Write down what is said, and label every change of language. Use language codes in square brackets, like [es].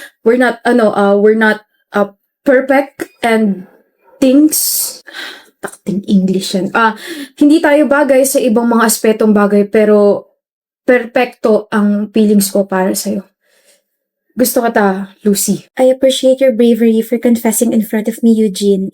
[en] We're not perfect and things... [tl] Takting English yan. Hindi tayo bagay sa ibang mga aspetong bagay, pero perpekto ang feelings ko para sa'yo. Gusto kita, Lucy. [en] I appreciate your bravery for confessing in front of me, Eugene.